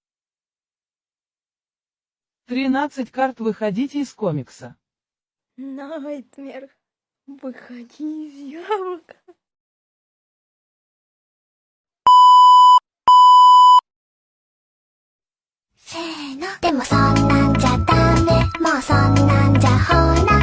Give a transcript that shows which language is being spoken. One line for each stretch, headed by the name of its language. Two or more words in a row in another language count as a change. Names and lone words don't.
Russian: 13 карт «Выходите из комикса». Найтмер, выходи из яблока. Сено.
Japanese: でもそんなんじゃダメ。もうそんなんじゃほら。